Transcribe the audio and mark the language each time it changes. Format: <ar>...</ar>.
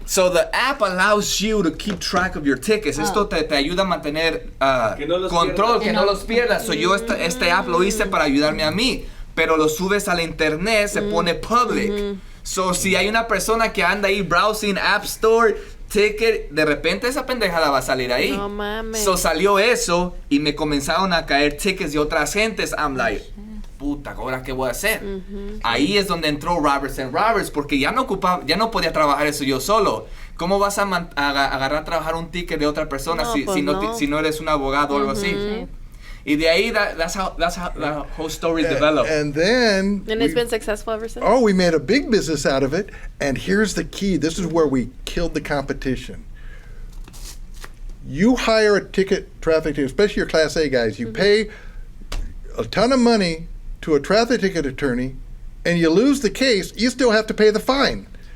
<en>So the app allows you to keep track of your tickets.</en> <es>Esto te ayuda a mantener control, que no los pierdas. So yo este app lo hice para ayudarme a mí. Pero lo subes al internet, se pone public. So si hay una persona que anda ahí</es> <en>browsing</en> <es>App Store, ticket, de repente esa pendejada va a salir ahí. No mames. So salió eso y me comenzaron a caer tickets de otras gentes.</es> <en>I'm like,</en> <es>puta, ¿ahora qué voy a hacer? Ahí es donde entró Roberts & Roberts, porque ya no podía trabajar eso yo solo. ¿Cómo vas a agarrar a trabajar un ticket de otra persona No, si pues no eres un abogado o algo así? Y de ahí,</es> <en>that's how the whole story developed. And then And it's been successful ever since? we made a big business out of it. And here's the key. This is where we killed the competition. You hire a traffic ticket, especially your Class A guys. You pay a ton of money to a traffic ticket attorney, and you lose the case, you still have to pay the fine.</en>